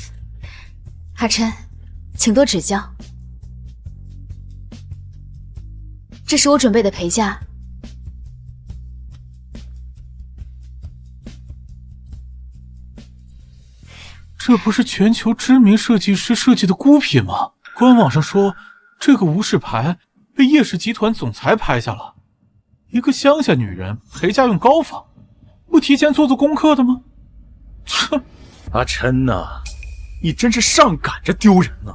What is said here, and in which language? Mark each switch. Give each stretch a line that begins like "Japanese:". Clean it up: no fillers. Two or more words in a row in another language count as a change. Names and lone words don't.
Chinese: 阿琛，請多指教。這是我準備的陪嫁。這不是全球知名設計師設計的孤品嗎？官網上說，這個無事牌被葉氏集團總裁拍下了。一個鄉下女人陪嫁用高仿，不提前做功課的嗎？切！阿琛吶，你真是上趕着丟人啊！